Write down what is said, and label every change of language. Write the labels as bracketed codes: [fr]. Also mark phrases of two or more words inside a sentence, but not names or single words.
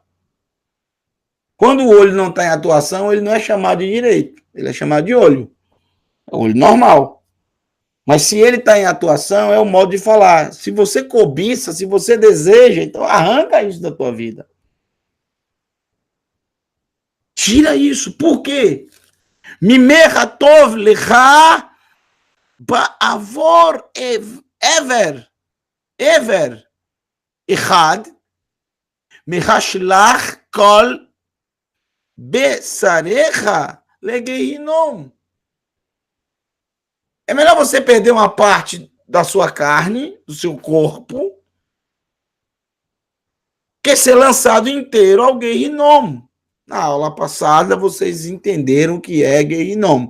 [pt] Quando o olho não está em atuação, ele não é chamado de direito, ele é chamado de olho. É o olho normal. Mas se ele está em atuação, é o modo de falar. Se você cobiça, se você deseja, então arranca isso da tua vida. Tira isso. Por quê? [he] מוטב לך באבוד אבר אחד משישלך כל בשרך לגיהנום. [pt] É melhor você perder uma parte da sua carne, do seu corpo, que ser lançado inteiro ao Gehinom. Na aula passada, vocês entenderam o que é Gehinom.